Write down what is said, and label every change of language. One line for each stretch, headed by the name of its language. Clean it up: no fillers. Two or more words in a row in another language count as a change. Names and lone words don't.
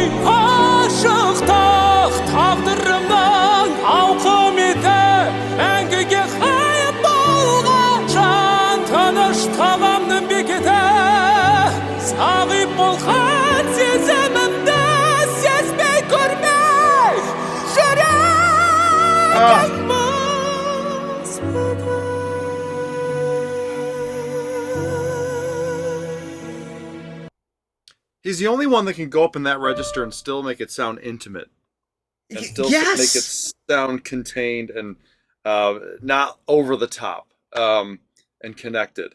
Kazakh: Ғашықтық тағдырымның ауқыметі, мәңгіге ғайып болған жан, тыныш табамның бекеті, сағип болған сезімімді сезбей көрмей, жүрегім
English: He's the only one that can go up in that register and still make it sound intimate. And still make it sound contained and not over the top and connected.